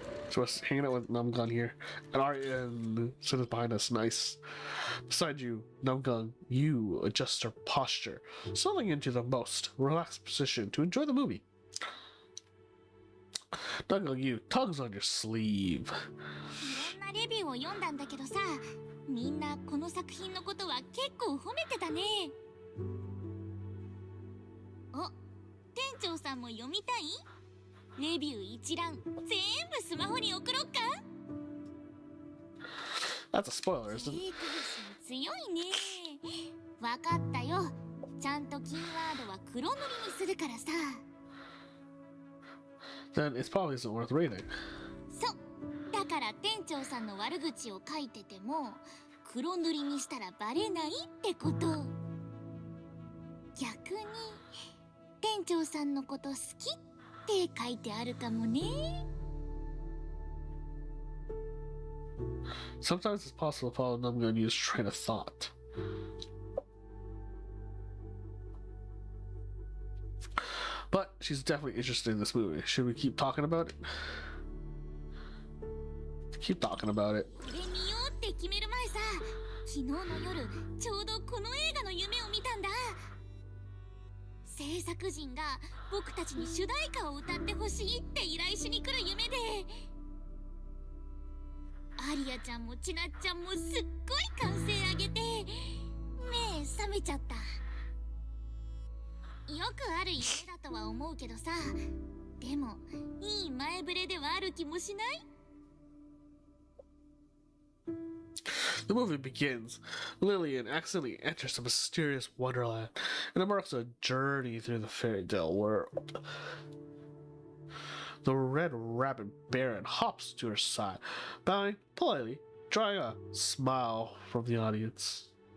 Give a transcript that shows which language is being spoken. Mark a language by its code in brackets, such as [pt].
[en] So we're hanging out with Numgun here. And Arya and Suna's behind us. Nice. Beside you, Numgun, you adjust your posture, settling into the most relaxed position to enjoy the movie. Numgun, you tugs on your sleeve. [ja] いろんなレビューを読んだんだけどさ、みんなこの作品のことは結構褒めてたね。お、店長さんも読みたい？レビュー一覧全部スマホに送ろっか。 [en] That's a spoiler, isn't it? [ja] 強いね。わかったよ。ちゃんとキーワードは黒塗りにするからさ。 [en] Then it probably isn't worth reading. [ja] そう。だから店長さんの悪口を書いてても黒塗りにしたらバレないってこと。逆に店長さんのこと好きって書いてあるかもね。 [en] Sometimes it's possible to follow Numgun Yu's train of thought. But she's definitely interested in this movie. Should we keep talking about it? Keep talking about it. [ja] これ見ようって決める前さ、昨日の夜ちょうどこの映画の夢を見たんだ。制作陣が僕たちに主題歌を歌ってほしいって依頼しに来る夢で、アリアちゃんもちなっちゃんもすっごい歓声上げて目覚めちゃった。よくある夢だとは思うけどさ、でもいい前触れではある気もしない？ [en] The movie begins. Lillian accidentally enters a mysterious wonderland and embarks on a journey through the fairy tale world. The Red Rabbit Baron hops to her side, bowing politely, drawing a smile from the audience.